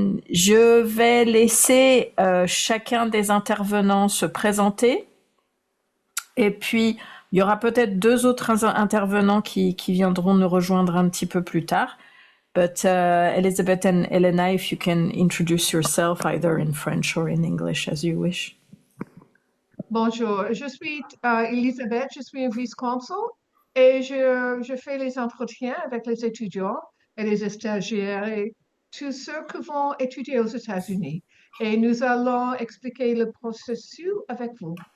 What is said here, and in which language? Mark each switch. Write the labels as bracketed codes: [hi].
[fr] Je vais laisser chacun des intervenants se présenter. Et puis, il y aura peut-être deux autres intervenants qui viendront nous rejoindre un petit peu plus tard. [en] But Elizabeth and Elena, if you can introduce yourself either in French or in English as you wish. [fr] Bonjour, je suis Elisabeth, je suis une vice-consul et je fais les entretiens avec les étudiants et les stagiaires et tous ceux qui vont étudier aux États-Unis. Et nous allons expliquer le processus avec vous.